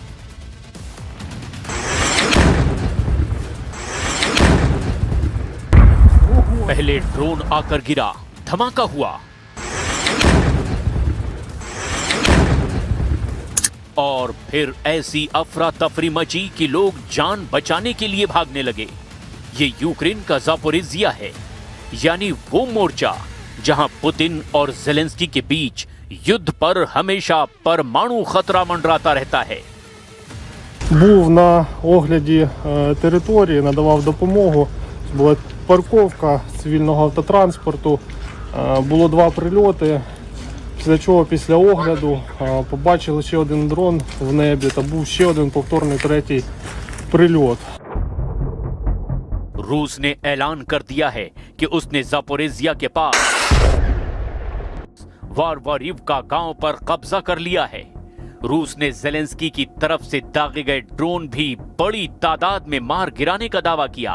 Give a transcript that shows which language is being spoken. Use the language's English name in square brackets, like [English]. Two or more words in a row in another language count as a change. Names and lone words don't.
[Hindi] पहले ड्रोन आकर गिरा, धमाका हुआ और फिर ऐसी अफरा तफरी मची कि लोग जान बचाने के लिए भागने लगे। ये यूक्रेन का ज़ापोरिज़िया है, यानी वो मोर्चा जहां पुतिन और ज़ेलेंस्की के बीच युद्ध पर हमेशा परमाणु खतरा मंडराता रहता है। [Ukrainian] Був на огляді території, надавав допомогу. Була парковка цивільного автотранспорту, було 2 прильоти. Після чого, після огляду, побачили ще один дрон в небі та був ще один повторний 3-й прильот. [Hindi] रूस ने ऐलान कर दिया है कि उसने जापोरेजिया के पास वारवारिवका गांव पर कब्जा कर लिया है। रूस ने जेलेंस्की की तरफ से दागे गए ड्रोन भी बड़ी तादाद में मार गिराने का दावा किया।